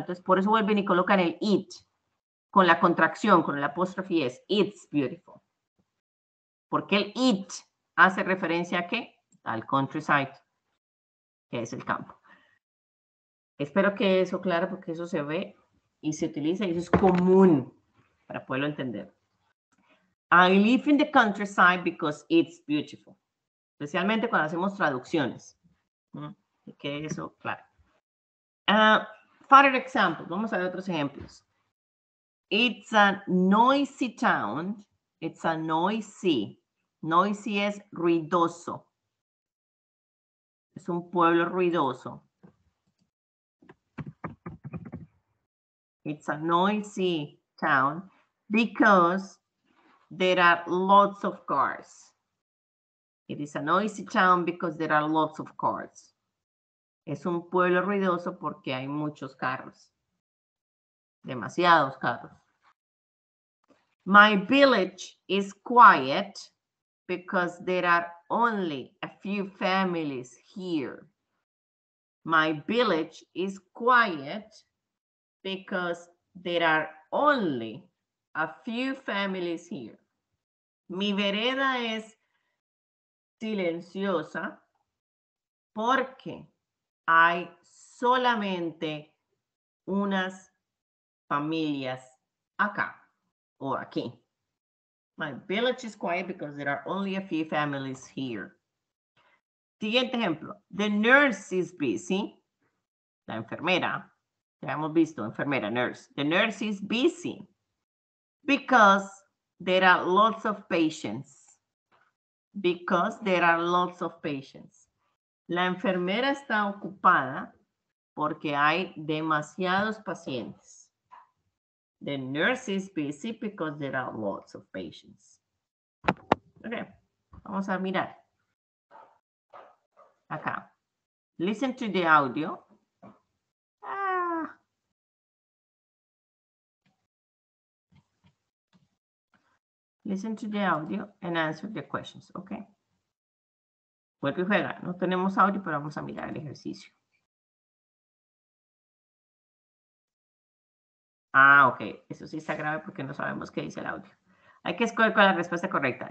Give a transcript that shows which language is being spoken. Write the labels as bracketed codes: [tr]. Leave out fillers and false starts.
[es] Entonces por eso vuelven y colocan el it. Con la contracción, con el apóstrofe es. [en] It's beautiful. [es] Porque el it hace referencia a qué? Al countryside, que es el campo. Espero que eso claro, porque eso se ve y se utiliza y eso es común para poderlo entender. [en] I live in the countryside because it's beautiful. [es] Especialmente cuando hacemos traducciones. Que eso, claro. [en] Further examples. [es] Vamos a ver otros ejemplos. [en] It's a noisy town. It's a noisy. [es] Noisy es ruidoso. Es un pueblo ruidoso. [en] It's a noisy town because there are lots of cars. It is a noisy town because there are lots of cars. [es] Es un pueblo ruidoso porque hay muchos carros. Demasiados carros. [en] My village is quiet because there are only a few families here. My village is quiet because there are only a few families here. [es] Mi vereda es silenciosa porque hay solamente unas familias acá o aquí. [en] My village is quiet because there are only a few families here. [es] Siguiente ejemplo. [en] The nurse is busy. [es] La enfermera. Ya hemos visto, enfermera, nurse. [en] The nurse is busy because there are lots of patients. Because there are lots of patients. [es] La enfermera está ocupada porque hay demasiados pacientes. [en] The nurse is busy because there are lots of patients. [es] Ok, vamos a mirar. [en] Acá. Listen to the audio. Listen to the audio and answer the questions, ok. [es] Vuelve y juega. No tenemos audio, pero vamos a mirar el ejercicio. Ok. Eso sí está grave porque no sabemos qué dice el audio. Hay que escoger cuál es la respuesta correcta.